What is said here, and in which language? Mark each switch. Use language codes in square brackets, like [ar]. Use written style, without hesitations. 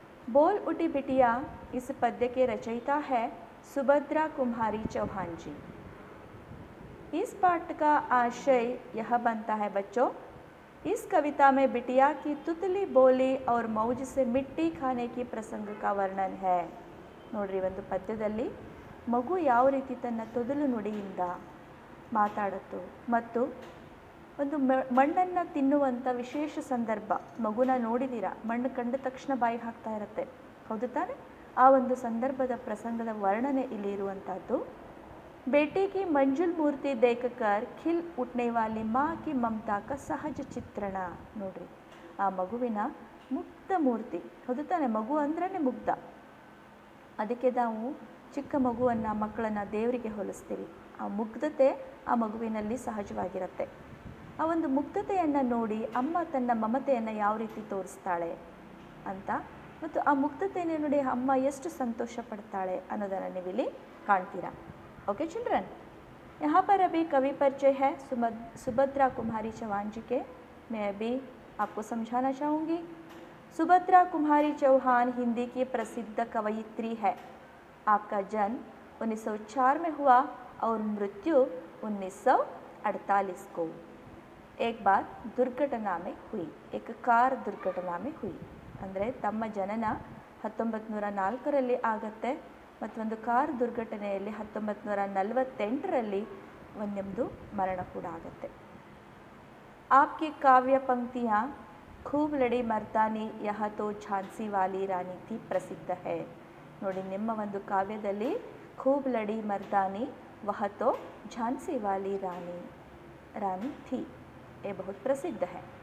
[hi] बोल उठी बिटिया इस पद्य के रचयिता है सुभद्रा कुमारी चौहान जी। इस पाठ का आशय यह बनता है बच्चों, इस कविता में बिटिया की तुतली बोली और मौज से मिट्टी खाने की प्रसंग का वर्णन है। [kn] ನೋಡ್ರಿ, ಒಂದು ಪದ್ಯದಲ್ಲಿ ಮಗು ಯಾವ ರೀತಿ ತನ್ನ ತೊದಲು ನುಡಿಯಿಂದ ಮಾತಾಡುತ್ತೋ ಮತ್ತು ಒಂದು ಮಣ್ಣನ್ನು ತಿನ್ನುವಂಥ ವಿಶೇಷ ಸಂದರ್ಭ, ಮಗುನ ನೋಡಿದ್ದೀರಾ, ಮಣ್ಣು ಕಂಡ ತಕ್ಷಣ ಬಾಯಿ ಹಾಕ್ತಾ ಇರುತ್ತೆ, ಹೌದು ತಾನೆ? ಆ ಒಂದು ಸಂದರ್ಭದ ಪ್ರಸಂಗದ ವರ್ಣನೆ ಇಲ್ಲಿ ಇರುವಂಥದ್ದು। [hi] बेटी की मंजुल मूर्ति देखकर खिल उठने वाली माँ की ममता का सहज [kn] ಚಿತ್ರಣ ನೋಡ್ರಿ। ಆ ಮಗುವಿನ ಮುಗ್ಧ ಮೂರ್ತಿ, ಹೌದು ತಾನೆ? ಮಗು ಅಂದ್ರೇ ಮುಗ್ಧ, ಅದಕ್ಕೆ ನಾವು ಚಿಕ್ಕ ಮಗುವನ್ನು ಮಕ್ಕಳನ್ನು ದೇವರಿಗೆ ಹೋಲಿಸ್ತೀವಿ। ಆ ಮುಗ್ಧತೆ ಆ ಮಗುವಿನಲ್ಲಿ ಸಹಜವಾಗಿರುತ್ತೆ। ಆ ಒಂದು ಮುಗ್ಧತೆಯನ್ನು ನೋಡಿ ಅಮ್ಮ ತನ್ನ ಮಮತೆಯನ್ನು ಯಾವ ರೀತಿ ತೋರಿಸ್ತಾಳೆ ಅಂತ, ಮತ್ತು ಆ ಮುಗ್ಧತೆಯನ್ನು ನೋಡಿ ಅಮ್ಮ ಎಷ್ಟು ಸಂತೋಷ ಪಡ್ತಾಳೆ ಅನ್ನೋದನ್ನು ನೀವಿಲ್ಲಿ ಕಾಣ್ತೀರಾ। [en] okay children, [hi] यहाँ पर अभी कवि परिचय है सुभद्रा कुमारी चौहान जी के। मैं अभी आपको समझाना चाहूँगी। सुभद्रा कुमारी चौहान हिंदी की प्रसिद्ध कवयित्री है। आपका जन्म 1904 में हुआ और मृत्यु 1948 को एक बार दुर्घटना में हुई, एक कार दुर्घटना में हुई। [kn] ಅಂದರೆ ತಮ್ಮ ಜನನ 1904ರಲ್ಲಿ ಆಗುತ್ತೆ ಮತ್ತು ಒಂದು ಕಾರ್ ದುರ್ಘಟನೆಯಲ್ಲಿ 1948ರಲ್ಲಿ ಒಂದೊಂದು ಮರಣ ಕೂಡ ಆಗುತ್ತೆ। [hi] आपकी काव्य पंक्तियाँ खूब लड़ी मर्दानी यह तो झांसी वाली रानी थी प्रसिद्ध है। [kn] ನೋಡಿ, ನಿಮ್ಮ ಒಂದು ಕಾವ್ಯದಲ್ಲಿ [hi] खूब लड़ी मर्दानी वह तो झांसी वाली रानी थी, ये बहुत प्रसिद्ध है।